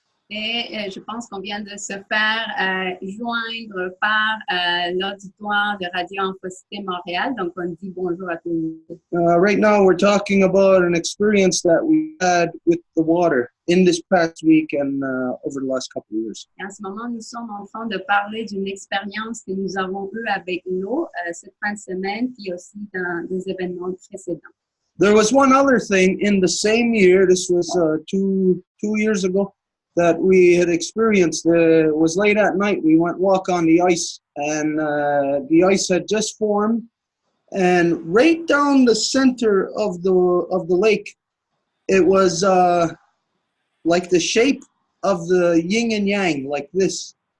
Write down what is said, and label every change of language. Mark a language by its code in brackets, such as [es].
[fr] Et je pense qu'on vient de se faire joindre par l'auditoire de Radio Infocité Montréal. Donc, on dit bonjour à tout le monde. [en] Right now, we're talking about an experience that we had with the water in this past week and over the last couple of years. [fr] Et en ce moment, nous sommes en train de parler d'une expérience que nous avons eue avec l'eau cette fin de semaine, puis aussi dans des événements précédents. [en] There was one other thing in the same year, this was 2 years ago, that we had experienced. It was late at night. We went walk on the ice, and the ice had just formed. And right down the center of the lake, it was like the shape of the yin and yang, like this.